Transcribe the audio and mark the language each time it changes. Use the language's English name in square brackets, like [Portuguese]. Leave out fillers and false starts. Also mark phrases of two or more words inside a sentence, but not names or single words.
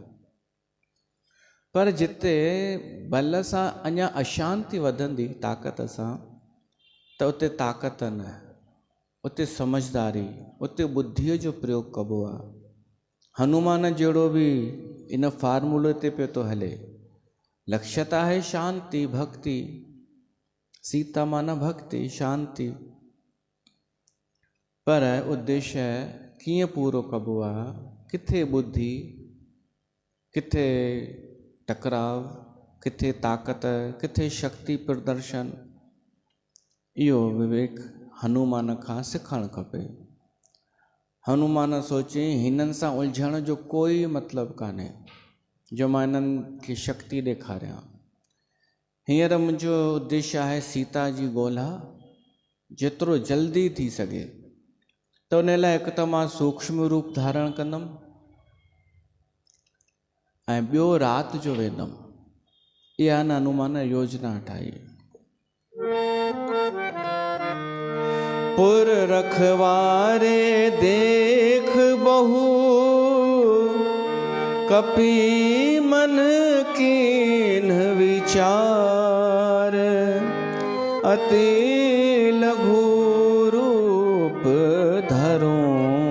[Sindhi] पर जिते बल सां अञा अशांति वधंदी ताक़त सां, त उते ताक़त न, उते समझदारी, उते बुद्धीअ जो प्रयोग कबो आहे। हनुमान जहिड़ो बि इन फार्मूले ते पियो थो हले। लक्ष्य त आहे शांति भक्ति, सीता माना भक्ति शांति, पर उद्देश्य कीअं पूरो कबो आहे, किथे बुद्धि, किथे टकराव, किथे ताक़त, किथे शक्ति प्रदर्शन, इहो विवेक हनुमान खां सिखणु खपे। हनुमान सोचे हिननि सां उलझण जो कोई मतिलबु कान्हे जो मां इन्हनि खे शक्ति ॾेखारियां। हींअर मुंहिंजो उद्देश्य आहे सीता जी ॻोल्हा जेतिरो जल्दी थी सघे। त उन लाइ हिकु त मां सूक्ष्म रूप धारण कंदुमि ऐं ॿियो राति जो वेंदुमि। इहा न हनुमान योजना ठाही। [Awadhi] पुर रखवारे देख बहु कपि मन कीन विचार, अति लघु रूप धरूं